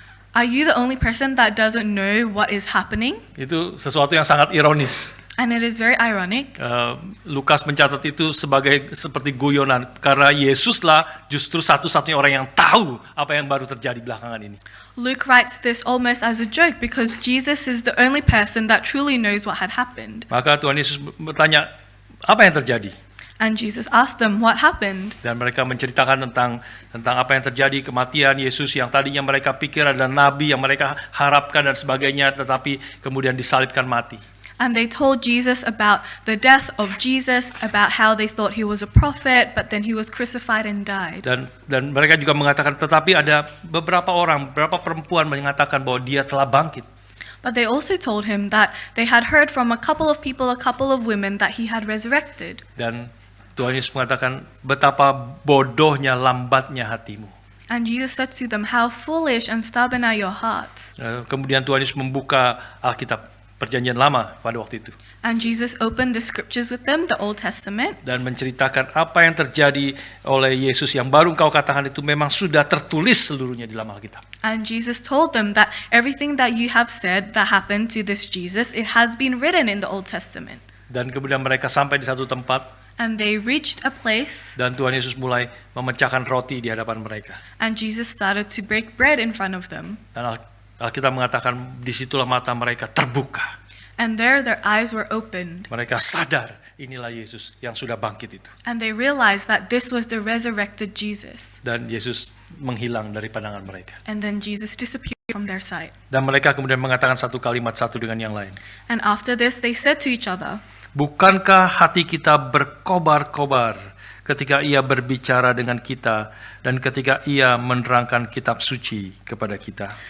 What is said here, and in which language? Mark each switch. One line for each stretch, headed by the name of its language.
English: Are you the only person that doesn't know what is happening?
Indonesian: Itu sesuatu yang sangat ironis.
English: And it is very ironic.
Indonesian: Lukas mencatat itu seperti guyonan karena Yesuslah justru satu-satunya orang yang tahu apa yang baru terjadi belakangan ini.
English: Luke writes this almost as a joke because Jesus is the only person that truly knows what had happened.
Indonesian: Maka Tuhan Yesus bertanya, apa yang terjadi?
English: And Jesus asked them what happened.
Indonesian: Dan mereka menceritakan tentang apa yang terjadi, kematian Yesus yang tadinya mereka pikir adalah nabi yang mereka harapkan dan sebagainya, tetapi kemudian disalibkan mati.
English: And they told Jesus about the death of Jesus, about how they thought he was a prophet, but then he was crucified and died.
Indonesian: Dan mereka juga mengatakan, tetapi ada beberapa perempuan mengatakan bahwa dia telah bangkit.
English: But they also told him that they had heard from a couple of people, a couple of women, that he had resurrected.
Indonesian: Dan Tuhan Yesus mengatakan, betapa bodohnya, lambatnya hatimu.
English: And Jesus said to them, how foolish and stubborn are your hearts.
Indonesian: Kemudian Tuhan Yesus membuka Alkitab Perjanjian Lama pada waktu itu.
English: And Jesus opened the scriptures with them, the Old Testament.
Indonesian: Dan menceritakan apa yang terjadi oleh Yesus yang baru engkau katakan itu memang sudah tertulis seluruhnya di dalam Alkitab.
English: And Jesus told them that everything that you have said that happened to this Jesus, it has been written in the Old Testament.
Indonesian: Dan kemudian mereka sampai di satu tempat.
English: And they reached a place.
Indonesian: Dan Tuhan Yesus mulai memecahkan roti di hadapan mereka.
English: And Jesus started to break bread in front of them.
Indonesian: Dan Alkitab mengatakan disitulah mata mereka terbuka.
English: And there their eyes were opened.
Indonesian: Mereka sadar inilah Yesus yang sudah bangkit itu.
English: And they realized that this was the resurrected Jesus.
Indonesian: Dan Yesus menghilang dari pandangan mereka.
English: And then Jesus disappeared from their sight.
Indonesian: Dan mereka kemudian mengatakan satu kalimat satu dengan yang lain.
English: And after this they said to each other,
Indonesian: bukankah hati kita berkobar-kobar ketika ia berbicara dengan kita dan ketika ia menerangkan kitab suci kepada kita?